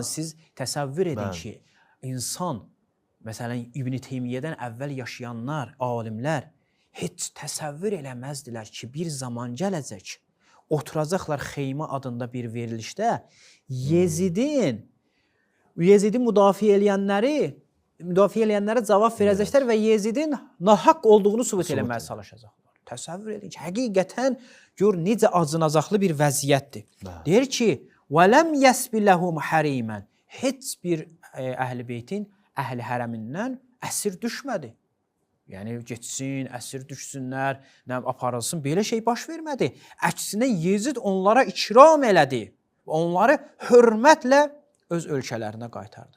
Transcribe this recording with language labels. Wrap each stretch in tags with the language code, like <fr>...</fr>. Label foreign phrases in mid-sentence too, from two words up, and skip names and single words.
<az>Siz təsəvvür edin ki, insan, məsələn İbn Teymiyyədən əvvəl yaşayanlar, alimlər heç təsəvvür eləməzdilər ki, bir zaman gələcək, oturacaqlar Xeymə adında bir verilişdə Yezidin müdafiə eləyənlərə cavab verəcəklər və Yezidin nahaq olduğunu sübut eləməyə çalışacaqlar. Təsəvvür edin ki, həqiqətən gör necə acınacaqlı bir vəziyyətdir. Deyir ki,</az> <ar>وَلَمْ يَسْبِ لَهُمْ حَرِيمًا,</ar> <az>heç bir əhl-i beytin, əhl-i hərəmindən əsir düşmədi. Yəni getsin, əsir düşsünlər, aparılsın, belə şey baş vermədi. Əksinə Yezid onlara ikram elədi. Onları hörmətlə öz ölkələrinə qaytardı.</az>